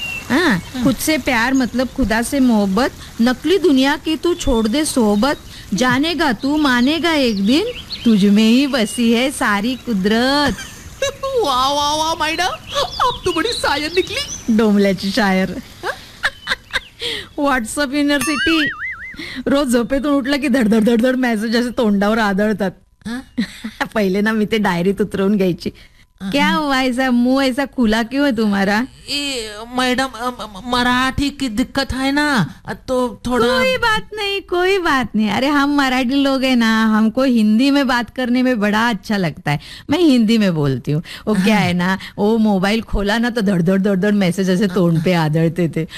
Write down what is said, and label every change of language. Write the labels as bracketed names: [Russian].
[Hindi] हाँ, खुद से प्यार मतलब खुदा से मोहब्बत. नकली दुनिया की तू छोड़ दे सोहबत. जानेगा तू, मानेगा एक दिन, तुझ में ही बसी है सारी कुदरत. वा वा वा मैडम, अब तो बड़ी शायर निकली. [Marathi] डोमल्याची शायर. WhatsApp university. रोज झोपेतून उठलं की धडधड धडधड मेसेज असे तोंडावर आदळतात. पहिले ना मी ते डायरीत उतरवून घ्यायची. [Hindi] क्या हुआ ऐसा मुंह ऐसा खुला क्यों है तुम्हारा? मैडम, मराठी की दिक्कत है ना, तो थोड़ा. कोई बात नहीं, कोई बात नहीं. अरे हम मराठी लोग हैं ना, हमको हिंदी में बात करने में बड़ा अच्छा लगता है. मैं हिंदी में बोलती हूँ. वो क्या है ना, वो मोबाइल खोला ना तो धड़धड़ धड़धड़ मैसेज ऐसे तोड़ पे आदरते थे.